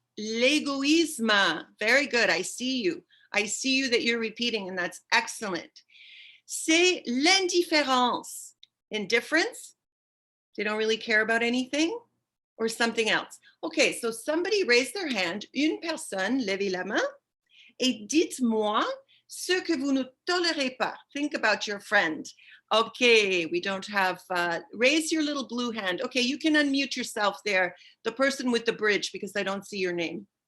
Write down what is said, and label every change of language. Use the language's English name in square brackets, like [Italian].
[English] L'égoïsme. Very good. I see you. I see you that you're repeating, and that's excellent. [French] C'est l'indifférence. [English] Indifference? They don't really care about anything? Or something else? Okay, so somebody raised their hand. [French] Une personne, levez la main. Et dites-moi ce que vous ne tolérez pas. [English] Think about your friend. Okay, we don't have, raise your little blue hand. Okay, you can unmute yourself there, the person with the bridge, because I don't see your name.